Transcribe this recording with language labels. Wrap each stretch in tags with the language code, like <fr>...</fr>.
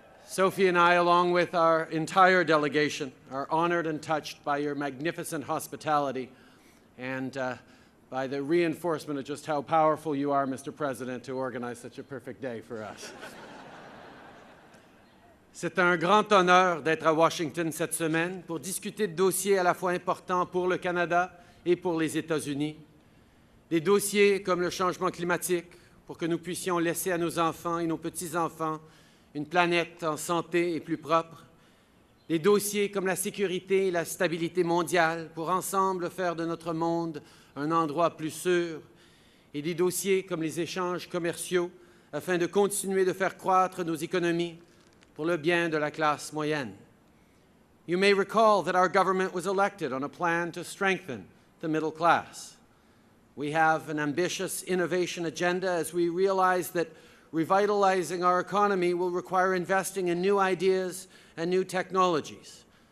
<en>Sophie and I, along with our entire delegation, are honored and touched by your magnificent hospitality and by the reinforcement of just how powerful you are, Mr. President, to organize such a perfect day for us.</en> <fr>C'est un grand honneur d'être à Washington cette semaine pour discuter de dossiers à la fois importants pour le Canada et pour les États-Unis. Des dossiers comme le changement climatique, pour que nous puissions laisser à nos enfants et nos petits-enfants une planète en santé et plus propre. Des dossiers comme la sécurité et la stabilité mondiale, pour ensemble faire de notre monde un endroit plus sûr. Et des dossiers comme les échanges commerciaux, afin de continuer de faire croître nos économies pour le bien de la classe moyenne.</fr> <en>You may recall that our government was elected on a plan to strengthen the middle class. We have an ambitious innovation agenda as we realize that revitalizing our economy will require investing in new ideas and new technologies.</en>